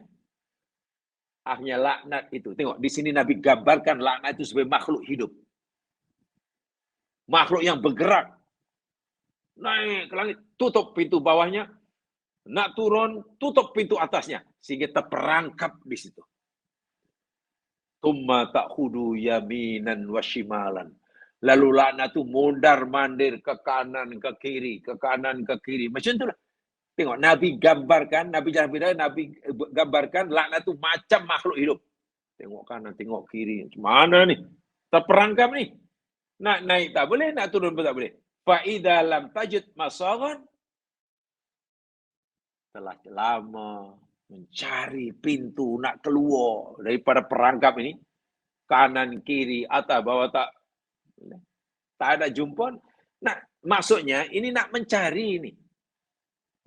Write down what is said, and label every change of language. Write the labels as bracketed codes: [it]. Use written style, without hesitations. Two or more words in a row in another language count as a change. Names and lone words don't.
[ms] Akhirnya laknat itu. Tengok, di sini Nabi gambarkan laknat itu sebagai makhluk hidup. Makhluk yang bergerak. Naik ke langit, tutup pintu bawahnya. Nak turun, tutup pintu atasnya. Sehingga terperangkap di situ. [ar] ثم تأخذ يمينا وشمالا. [ms] Lalu laknat itu mondar-mandir ke kanan, ke kiri, ke kanan, ke kiri. Macam itulah. Tengok, Nabi gambarkan, Nabi gambarkan laknat itu macam makhluk hidup. Tengok kanan, tengok kiri. Mana ni? Terperangkap ni. Nak naik tak boleh, nak turun pun tak boleh. [ar] فإذا لم تجد مساغا, [ms] telah lama mencari pintu nak keluar daripada perangkap ini, kanan, kiri, atas, bawah, tak ada jumpa. Nak, maksudnya ini nak mencari ini.